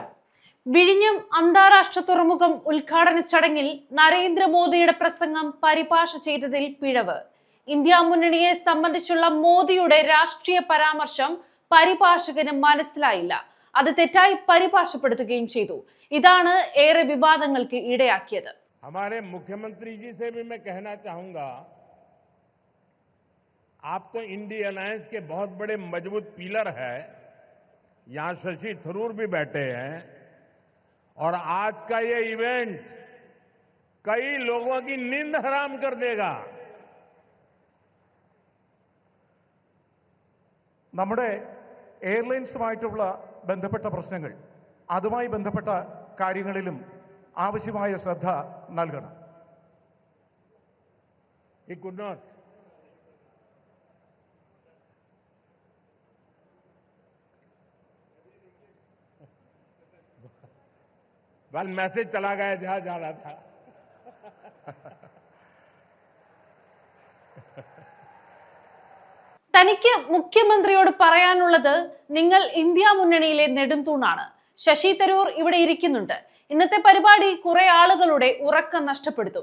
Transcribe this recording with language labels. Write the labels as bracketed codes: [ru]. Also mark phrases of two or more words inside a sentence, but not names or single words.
[ml] വിഴിഞ്ഞം അന്താരാഷ്ട്ര തുറമുഖം ഉദ്ഘാടന ചടങ്ങിൽ നരേന്ദ്രമോദിയുടെ പ്രസംഗം പരിഭാഷ ചെയ്തതിൽ പിഴവ്. ഇന്ത്യ മുന്നണിയെ സംബന്ധിച്ചുള്ള മോദിയുടെ രാഷ്ട്രീയ പരാമർശം പരിഭാഷകന് മനസ്സിലായില്ല. അത് തെറ്റായി പരിഭാഷപ്പെടുത്തുകയും ചെയ്തു. ഇതാണ് ഏറെ വിവാദങ്ങൾക്ക് ഇടയാക്കിയത്. [hi] हमारे मुख्यमंत्री जी से भी मैं कहना चाहूंगा, आप तो इंडी अलायंस के बहुत बड़े मजबूत पिलर है। यहां शशि थरूर भी बैठे हैं और आज का ये इवेंट कई लोगों की नींद हराम कर देगा। [ml] നമ്മുടെ എയർലൈൻസുമായിട്ടുള്ള ബന്ധപ്പെട്ട പ്രശ്നങ്ങൾ, അതുമായി ബന്ധപ്പെട്ട കാര്യങ്ങളിലും ആവശ്യമായ ശ്രദ്ധ നൽകണം. [en] He could not. Well, [hi] मैसेज चला गया जहां जा रहा था. [ml] തനിക്ക് മുഖ്യമന്ത്രിയോട് പറയാനുള്ളത്, നിങ്ങൾ ഇന്ത്യ മുന്നണിയിലെ നെടുംതൂണാണ്. ശശി തരൂർ ഇവിടെ ഇരിക്കുന്നുണ്ട്. ഇന്നത്തെ പരിപാടി കുറെ ആളുകളുടെ ഉറക്കം നഷ്ടപ്പെടുത്തും.